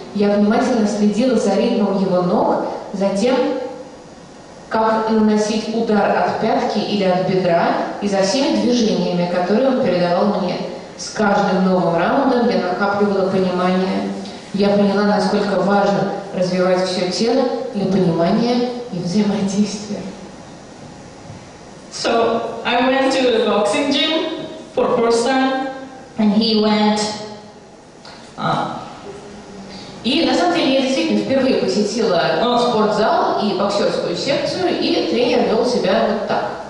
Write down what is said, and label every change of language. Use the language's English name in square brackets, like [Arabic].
[Russian] Я внимательно следила за ритмом его ног, за тем, как наносить удар от пятки или от бедра, и за всеми движениями, которые он передавал мне. С каждым новым раундом я накапливала понимание. Я поняла, насколько важно развивать все тело для понимания и взаимодействия. [English] So I went to the boxing gym for the first time, and he went. [Russian] И на самом деле я действительно впервые посетила спортзал и боксерскую секцию, и тренер вел себя вот так.